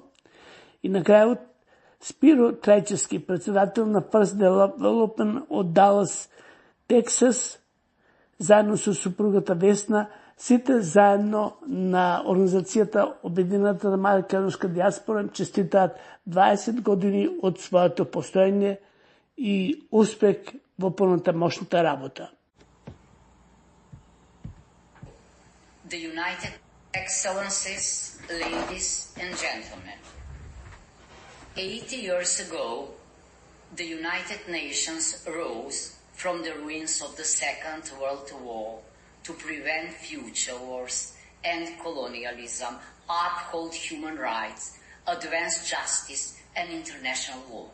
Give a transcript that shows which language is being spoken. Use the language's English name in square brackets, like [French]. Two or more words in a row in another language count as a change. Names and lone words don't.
[Macedonian] И на крајот Спиро Трајчевски, председател на First Development од Далас, Тексас, заедно со супругата Весна, Сите заедно на Организацијата Обединената македонска диаспора честитаат 20 години од своето постоење и успех во понатамошната работа. [English] The United Excellencies, ladies and gentlemen, 80 years ago, the United Nations rose from the ruins of the Second World War to prevent future wars and colonialism, uphold human rights, advance justice and international law.